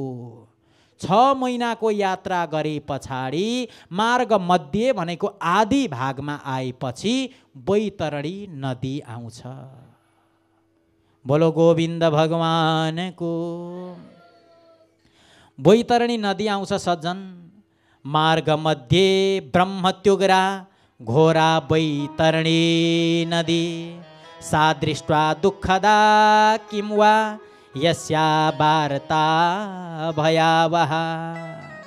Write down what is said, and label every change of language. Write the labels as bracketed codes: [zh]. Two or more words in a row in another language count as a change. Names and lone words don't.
[ne] 6 महिनाको यात्रा गरे पछाडि मार्ग मध्य भनेको आदि भागमा आएपछि बैतरणी नदी आउँछ। बोलो गोविन्द भगवानको। बैतरणी नदी आउँछ सज्जन। [sa] मार्ग मध्ये ब्रह्मत्युग्रा घोरा बैतरणी नदी। सा दृष्ट्वा दुःखदा किं वा यस्या वार्ता भयावहा।